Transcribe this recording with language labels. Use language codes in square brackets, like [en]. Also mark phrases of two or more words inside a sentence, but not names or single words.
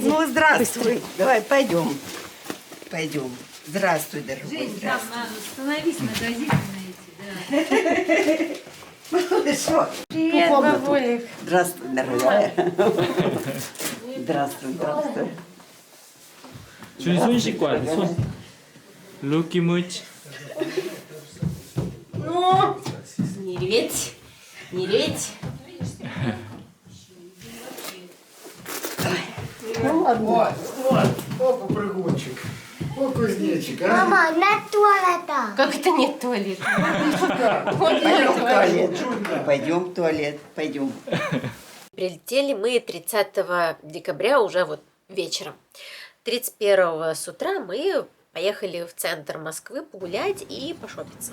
[ru] Ну, здравствуй. Давай, пойдем. Пойдем. Здравствуй, дорогой. Жень, там становись на газеты на эти, да. Хорошо. Привет, бабулик. Здравствуй, дорогая. Здравствуй, здравствуй. [ko] 손 씻고 와. 손. [ru] Руки мыть. Ну, не реветь, не реветь. Ну, ладно. О, попрыгунчик. О, кузнечик, а? Мама, на туалета. Как это нет туалета? Пойдем в туалет. Пойдем в туалет. Пойдем. Прилетели мы 30 декабря уже вот вечером. 31 с утра мы Поехали в центр Москвы погулять и пошопиться.